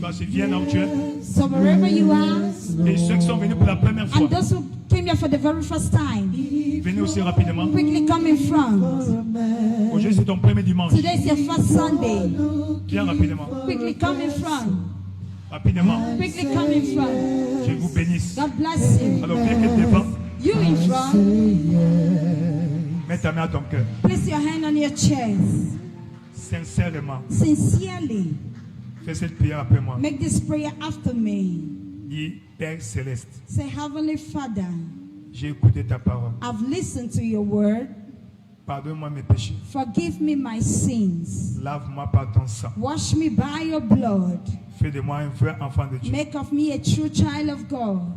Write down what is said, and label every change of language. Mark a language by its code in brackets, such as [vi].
[fr] Parce que viens là où tu es. [en] So wherever you are, [fr] Et ceux qui sont venus pour la première fois, [en] and those who came here for the very first time, [fr] venez aussi rapidement. [en] quickly come in front. [fr] Aujourd'hui, c'est ton premier dimanche. [en] Today is your first Sunday. [fr] Viens rapidement. [en] Quickly come in front. [fr] Rapidement. [en] Quickly come in front. [fr] Je vous bénisse. [en] God bless you. [fr] Alors, viens que devant. [en] You in front. [fr] Mets ta main à ton cœur. [en] Place your hand on your chest. [fr] Sincèrement. [en] Sincerely. [fr] Fais cette prière après moi. [en] Make this prayer after me. [fr] Dis, Père Céleste, [en] Say, Heavenly Father, [fr] j'ai écouté ta parole. [en] I've listened to your word. [fr] Pardonne-moi mes péchés. [en] Forgive me my sins. [fr] Lave-moi par ton sang. [en] Wash me by your blood. [fr] Fais de moi un vrai enfant de Dieu. [en] Make of me a true child of God.